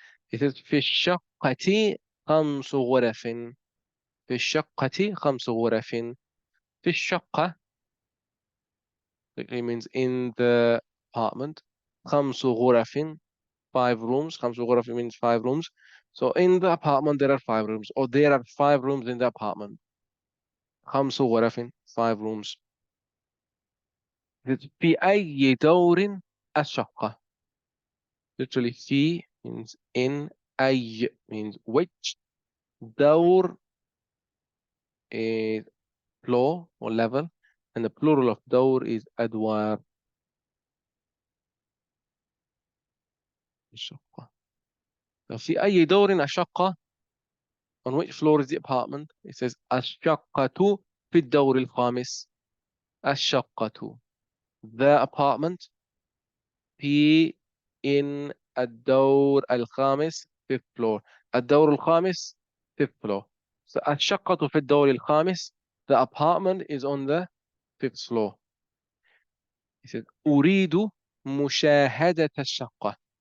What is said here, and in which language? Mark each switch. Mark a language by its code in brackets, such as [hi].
[en] It is [ar] في الشقة 5 غرف. في الشقة 5 غرف. في الشقة [en] it means in the apartment. [ar] 5 غرف, [en] 5 rooms. 5 غرف means 5 rooms. So in the apartment there are 5 rooms, or there are 5 rooms in the apartment. [ar] 5 غرف, [en] 5 rooms. [ar] في أي دور الشقة. [en] Literally في means in, أي means which, دور is floor or level, and the plural of دور is [ar] أدوار الشقة. في أي دور الشقة. [en] On which floor is the apartment? [ar] It says الشقة في الدور الخامس. الشقة. [en] The apartment في in [ar] الدور الخامس, [en] fifth floor. [ar] الدور الخامس, [en] fifth floor. [ar] So الشقة في الدور الخامس. [en] The apartment is on the fifth floor. He said [ar] أريد مشاهدة الشقة.